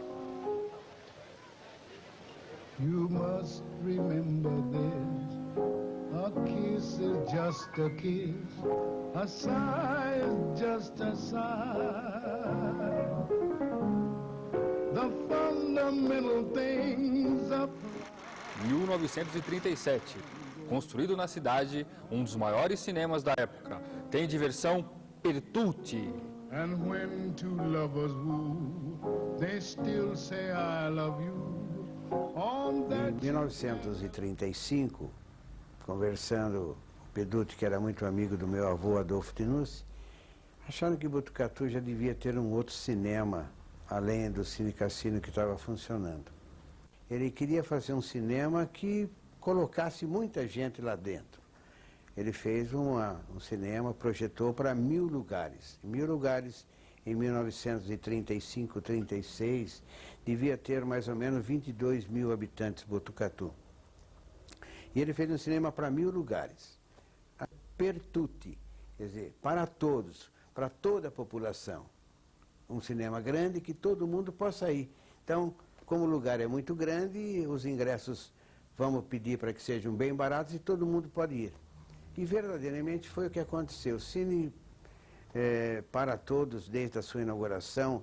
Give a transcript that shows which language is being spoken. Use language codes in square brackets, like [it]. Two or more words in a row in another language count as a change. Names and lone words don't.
[en] You must remember this, a kiss is just a kiss, a sigh is just a sigh. The fundamental things of 1937. [pt] Construído na cidade, um dos maiores cinemas da época. Tem diversão [it] per tutti. [en] And when two lovers woo, they still say I love you. [pt] Em 1935, conversando com o Peduti, que era muito amigo do meu avô Adolfo Tinucci, acharam que Botucatu já devia ter um outro cinema, além do Cine Cassino que estava funcionando. Ele queria fazer um cinema que colocasse muita gente lá dentro. Ele fez um cinema, projetou para 1.000 lugares. 1.000 lugares em 1935, 36, devia ter mais ou menos 22.000 habitantes Botucatu. E ele fez um cinema para 1.000 lugares. [it] Per tutti, [pt] quer dizer, para todos, para toda a população. Um cinema grande que todo mundo possa ir. Então, como o lugar é muito grande, os ingressos vamos pedir para que sejam bem baratos e todo mundo pode ir. E verdadeiramente foi o que aconteceu. O Cine para todos, desde a sua inauguração.